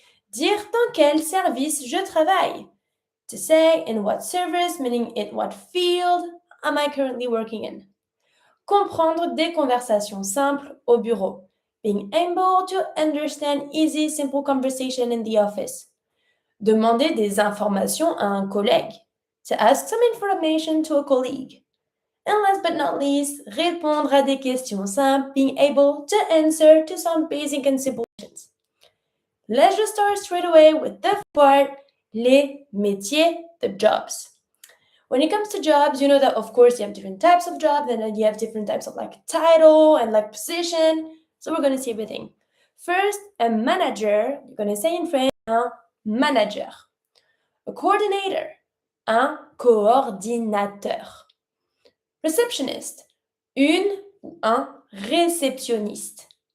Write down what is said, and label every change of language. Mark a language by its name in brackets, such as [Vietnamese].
[French] Dire dans quel service je travaille. [English] To say in what service, meaning in what field am I currently working in. [French] Comprendre des conversations simples au bureau. [English] Being able to understand easy, simple conversation in the office. [French] Demander des informations à un collègue. [English] To ask some information to a colleague. And last but not least, [French] répondre à des questions simples, [English] being able to answer to some basic and simple questions. Let's just start straight away with the part, [French] les métiers, [English] the jobs. When it comes to jobs, you know that of course you have different types of jobs, and then you have different types of title and position. So we're going to see everything. First, a manager, you're going to say in French, [French] un manager. [English] A coordinator, [French] un coordinateur. [English] Receptionist, [French] une ou un réceptionniste.